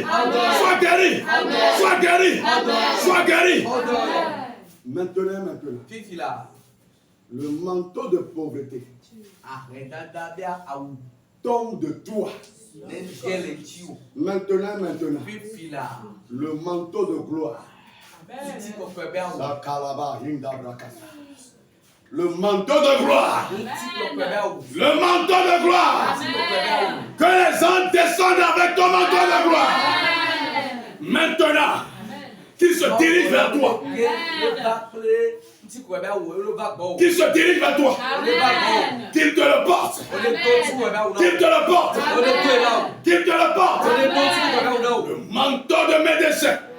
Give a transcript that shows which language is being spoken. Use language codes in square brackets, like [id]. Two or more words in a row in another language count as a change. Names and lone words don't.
[fr] Sois guéri. Sois guéri. Sois guéri. Maintenant. Fifila. Le manteau de pauvreté Arreda bia au. tombe de toi. N'engele chiu. Maintenant. Fifila. Le manteau de gloire. Titi ko pe bia o. La kalaba hinda brakasa. Le manteau de gloire. Titi ko pe bia o. Le manteau de gloire. Titi ko pe bia o. Que les anges descendent avec ton manteau de gloire. Maintenant, qu'ils se dirigent vers toi. Qu'il se dirige vers toi. Qu'il te le porte. Qu'il te le porte. Qu'il te le porte. Le manteau de médecin.